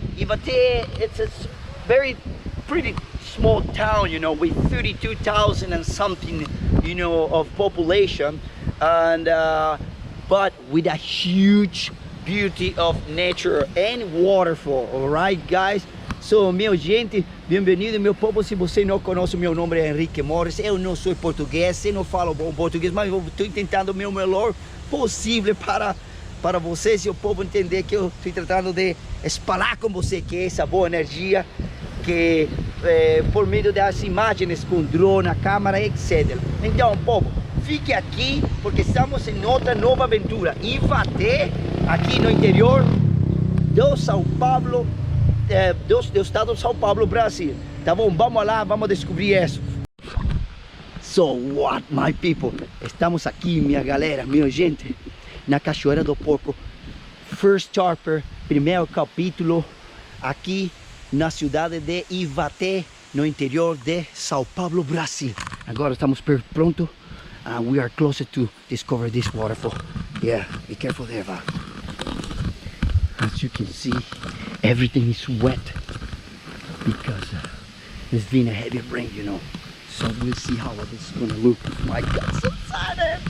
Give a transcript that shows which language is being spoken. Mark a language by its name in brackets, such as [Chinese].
[English] Ibaté, it's a very pretty small town, you know, with 32,000 and something, you know, of population, and but with a huge beauty of nature and waterfall. All right, guys. [Portuguese] So, meu gente, bem-vindo, meu povo. Se você não conhece, meu nome é Enrique Morris. Eu não sou português, eu não falo bom português, mas eu estou tentando o meu melhor possível para vocês e o povo entender que eu estou tratando de espalhar com você que é essa boa energia, que por meio das imagens com drone, câmera, etc. Então, povo, fique aqui porque estamos em outra nova aventura. Ibaté, aqui no interior do São Paulo. Do estado de São Paulo, Brasil. Tá bom? Vamos lá, vamos descobrir isso. [English] So what, my people? [Portuguese] Estamos aqui, minha galera, minha gente, na Cachoeira do Porco. [English] First chapter, [Portuguese] primeiro capítulo, aqui na cidade de Ibaté, no interior de São Paulo, Brasil. Agora estamos pronto. [English] We are closer to discover this waterfall. Yeah, be careful there, Val. As you can see, everything is wet because there's been a heavy rain, you know. So we'll see how this is gonna look. My God, so excited!